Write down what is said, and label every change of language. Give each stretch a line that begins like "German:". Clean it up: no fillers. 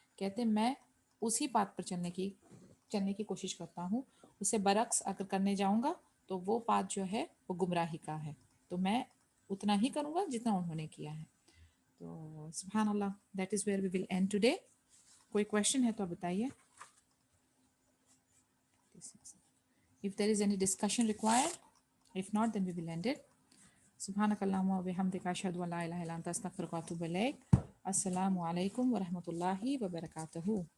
Urdu: کہتے میں اسی پاتھ پر چلنے کی کوشش کرتا ہوں، اسے برعکس اگر کرنے جاؤں گا تو وہ پاتھ جو ہے وہ گمراہی کا ہے، تو میں اتنا ہی کروں گا جتنا انہوں نے کیا ہے. تو سبحان اللہ،
English: That is where we will end today.
Urdu: کوئی کویشچن ہے تو بتائیے.
English: If there is any discussion required, if not, then we will end it.
Arabic: سبحانك اللهم وبحمدك أشهد أن لا إله إلا أنت أستغفرك وأتوب إليك. السلام عليكم ورحمة الله وبركاته.